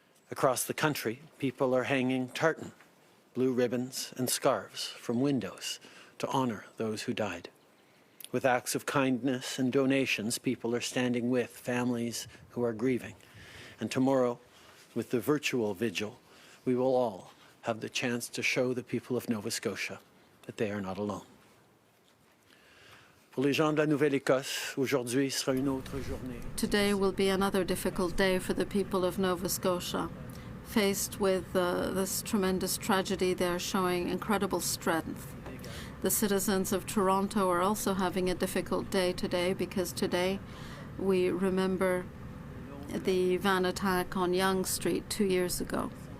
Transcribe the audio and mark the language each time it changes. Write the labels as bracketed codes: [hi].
[en] Across the country, people are hanging tartan, blue ribbons, and scarves from windows to honor those who died. With acts of kindness and donations, people are standing with families who are grieving. And tomorrow, with the virtual vigil, we will all have the chance to show the people of Nova Scotia that they are not alone. [fr] Pour les gens de la Nouvelle-Écosse, aujourd'hui sera une autre journée. [en] Today will be another difficult day for the people of Nova Scotia. Faced with this tremendous tragedy, they are showing incredible strength. The citizens of Toronto are also having a difficult day today, because today we remember the van attack on Yonge Street 2 years ago.